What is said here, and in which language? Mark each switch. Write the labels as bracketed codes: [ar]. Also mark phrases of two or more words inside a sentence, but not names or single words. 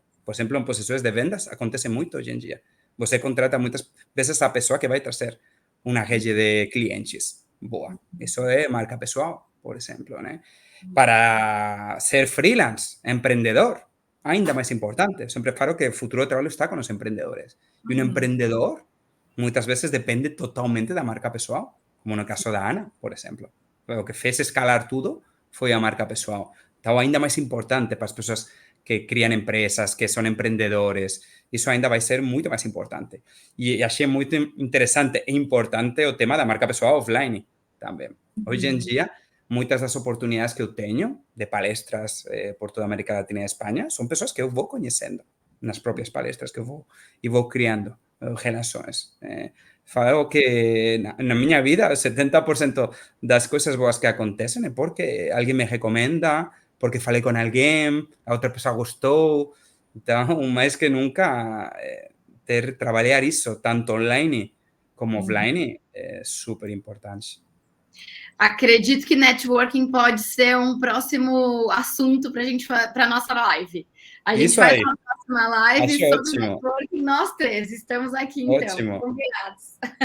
[gl] Por exemplo, en posicións de vendas acontece moito hoxe en día. Você contrata moitas veces a persoa que vai trazer unha rede de clientes boa. Eso é marca pessoal, por exemplo, né? Para ser freelance, emprendedor, ainda máis importante. Sempre falo que o futuro do traballo está con os emprendedores. E un emprendedor moitas veces depende totalmente da marca pessoal, como no caso da Ana, por exemplo. [pt] O que fez escalar tudo foi a marca pessoal. [gl] Então, ainda máis importante para as persoas que crían empresas, que son emprendedores, iso ainda vai ser moito máis importante. E achei moito interesante e importante o tema da marca pessoal offline tamén. Hoxe en día, moitas das oportunidades que eu teño de palestras por toda a América Latina e España son persoas que eu vou coñecendo nas propias palestras que eu vou criando relações. Falo que na miña vida, o 70% das cousas boas que acontecen é porque alguén me recomenda, porque falei con alguén, a outra persoa gostou. Então, máis que nunca, trabalhar iso, tanto online como offline, é super importante. [pt] Acredito que networking pode ser um próximo assunto para a gente para a nossa live. A gente Isso faz aí. uma próxima live Acho sobre ótimo. networking, nós três. Estamos aqui, então, Ótimo. combinados.